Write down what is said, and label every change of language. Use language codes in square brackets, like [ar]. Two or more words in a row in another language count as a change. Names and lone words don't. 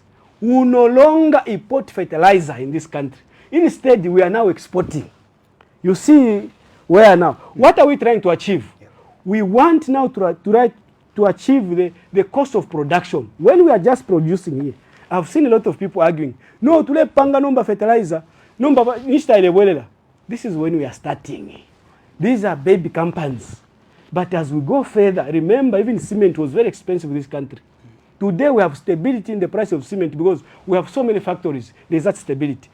[en] We no longer import fertilizer in this country. Instead, we are now exporting. You see where now? What are we trying to achieve? We want now to achieve the cost of production. When we are just producing here, I've seen a lot of people arguing, no, [bem] tule panga [en] number fertilizer, this is when we are starting. These are baby companies. But as we go further, remember, even cement was very expensive in this country. Today we have stability in the price of cement because we have so many factories. There's that stability.